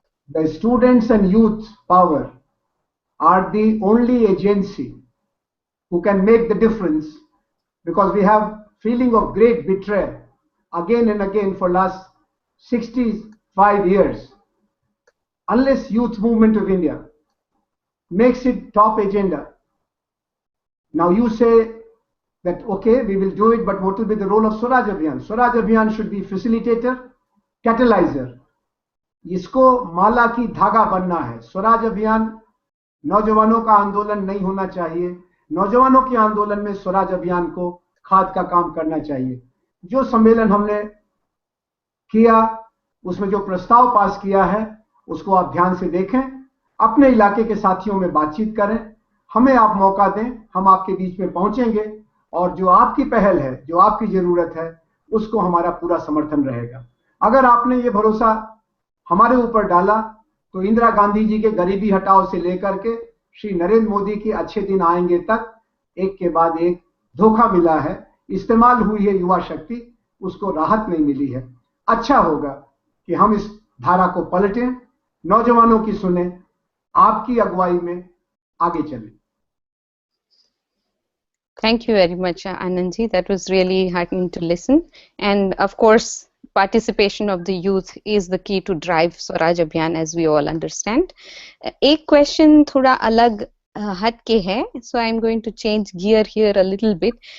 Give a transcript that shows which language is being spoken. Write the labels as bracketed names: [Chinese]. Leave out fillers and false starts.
[English] The students and youth power are the only agency who can make the difference, because we have feeling of great betrayal again and again for last 65 years. Unless youth movement of India makes it top agenda. Now you say that okay, we will do it, but what will be the role of Swaraj Abhiyan? Swaraj Abhiyan should be facilitator, catalyzer. [Hindi] इसको माला की धागा बनना है. स्वराज अभियान नौजवानों का आंदोलन नहीं होना चाहिए. नौजवानों के आंदोलन में स्वराज अभियान को खाद का काम करना चाहिए. जो सम्मेलन हमने किया, उसमें जो प्रस्ताव पास किया है, उसको आप ध्यान से देखें, अपने इलाके के साथियों में बातचीत करें. हमें आप मौका दें, हम आपके बीच में पहुंचेंगे और जो आपकी पहल है, जो आपकी जरूरत है, उसको हमारा पूरा समर्थन रहेगा। अगर आपने ये भरोसा हमारे ऊपर डाला तो इंदिरा गांधी जी के गरीबी हटाओ से लेकर के श्री नरेंद्र मोदी के अच्छे दिन आएंगे तक एक के बाद एक धोखा मिला है, इस्तेमाल हुई है युवा शक्ति, उसको राहत नहीं मिली है। अच्छा होगा कि हम इस धारा को पलटें, नौजवानों की सुने, आपकी अगुवाई में आगे चलें। [English] Thank you very much, Anandji. That was really heartening to listen. And of course, participation of the youth is the key to drive Swaraj Abhiyan, as we all understand. [Hindi] एक question थोड़ा अलग हट के है, [English] so I'm going to change gear here a little bit.